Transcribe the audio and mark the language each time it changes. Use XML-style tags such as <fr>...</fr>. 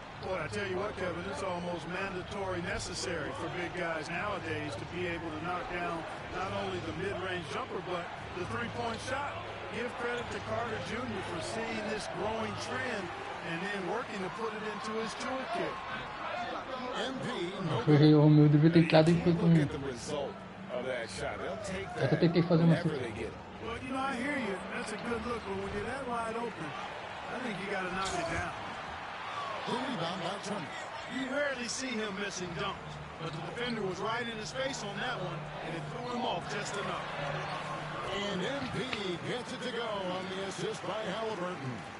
<en>Boy, I tell you what, Kevin, it's almost mandatory necessary for big guys nowadays to be able to knock down not only the mid-range jumper, but the three-point shot. Give credit to Carter Jr. for seeing this growing trend and then working to put it into his toolkit.</en> <pt>O meu devia ter entrado e foi com ele. Eu até tentei fazer uma coisa.</pt> <en>Well, you know, I hear you. That's a good look, but when you're that wide open, I think you got to knock it down. Rebound by Turner. You rarely see him missing dunks, but the defender was right in his face on that one, and it threw him off just enough. And MP gets it to go on the assist by Halliburton.</en>